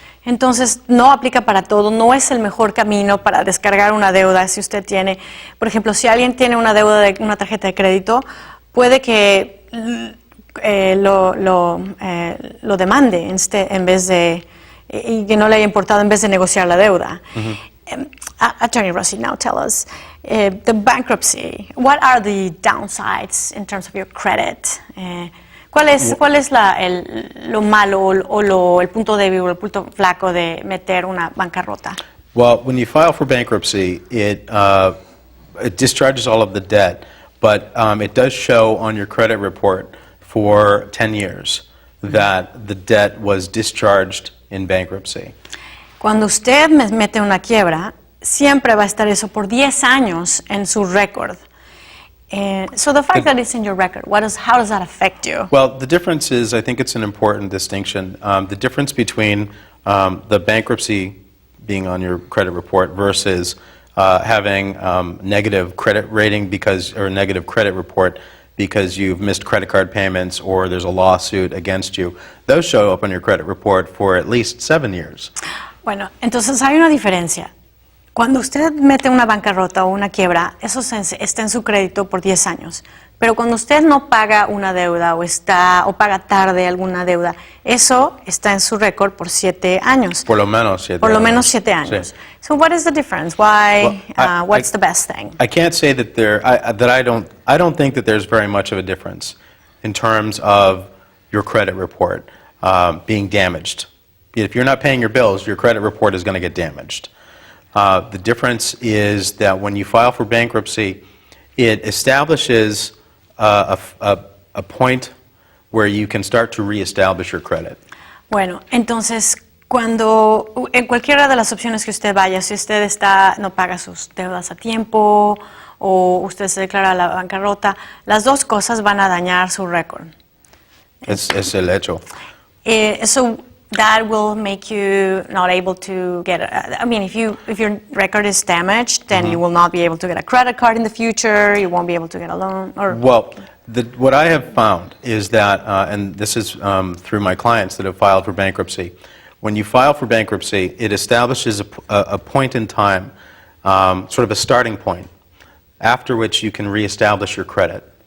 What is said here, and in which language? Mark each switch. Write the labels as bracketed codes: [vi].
[es] Entonces, no aplica para todo, no es el mejor camino para descargar una deuda. Si usted tiene, por ejemplo, si alguien tiene una deuda de una tarjeta de crédito, puede que lo demande en vez de, y que no le haya importado en vez de negociar la deuda. [en] Attorney Rossi, now tell us, the bankruptcy, what are the downsides in terms of your credit? [es] ¿Cuál es lo malo o el punto débil o el punto flaco de meter una bancarrota? [en] Well, when you file for bankruptcy, it discharges all of the debt, but it does show on your credit report for 10 years that the debt was discharged in bankruptcy. [es] Cuando usted mete una quiebra, siempre va a estar eso por 10 años en su récord. [en] So the fact that it's in your record, how does that affect you? Well, the difference is, I think it's an important distinction. The difference between the bankruptcy being on your credit report versus having negative credit rating or negative credit report because you've missed credit card payments or there's a lawsuit against you, those show up on your credit report for at least 7 years. [es] Bueno, entonces hay una diferencia. Cuando usted mete una bancarrota o una quiebra, eso está en su crédito por 10 años. Pero cuando usted no paga una deuda o paga tarde alguna deuda, eso está en su récord por 7 años. Por lo menos 7 Por lo años. menos 7 años. Sí. [en] So what is the difference? Why? Well, What's the best thing? I can't say that I don't think that there's very much of a difference in terms of your credit report being damaged. If you're not paying your bills, your credit report is going to get damaged. The difference is that when you file for bankruptcy, it establishes a point where you can start to reestablish your credit. [es] Bueno, entonces, cuando en cualquiera de las opciones que usted vaya, si usted no paga sus deudas a tiempo o usted se declara la bancarrota, las dos cosas van a dañar su récord. Es el hecho. [en] So that will make you not able to get. I mean, if your record is damaged, then you will not be able to get a credit card in the future. You won't be able to get a loan. Well, what I have found is that, and this is through my clients that have filed for bankruptcy, when you file for bankruptcy, it establishes a point in time, sort of a starting point, after which you can reestablish your credit.